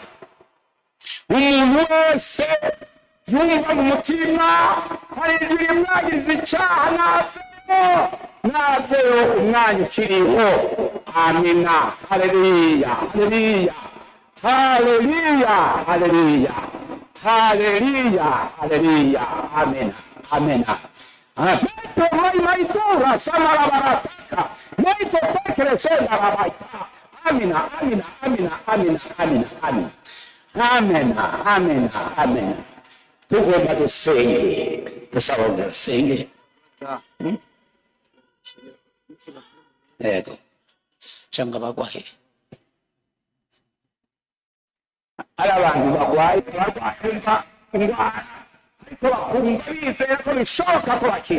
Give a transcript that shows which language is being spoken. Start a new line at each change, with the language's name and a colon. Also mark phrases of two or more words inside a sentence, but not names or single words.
Kinyarwanda: Umuntu wese yumva mu mutima hari ijwi rimwagiriza icyaha, naveyo umwanya ukiriho. Amina. Haleluya, haleluya, haleluya, haleluya, haleluya, haleluya. Amina, amina. Maito maitura samara barataka, maito pekere senda rabaita. Amina, amina, amina, amina, amina, amina, amina, amina, amina. Tugomba dusenge, dusaba dusenge. Ego, cyangwa bagwahe. Ari abantu bagwaye indwara, ariko bakumva bizeye ko bishoboka ko bakira.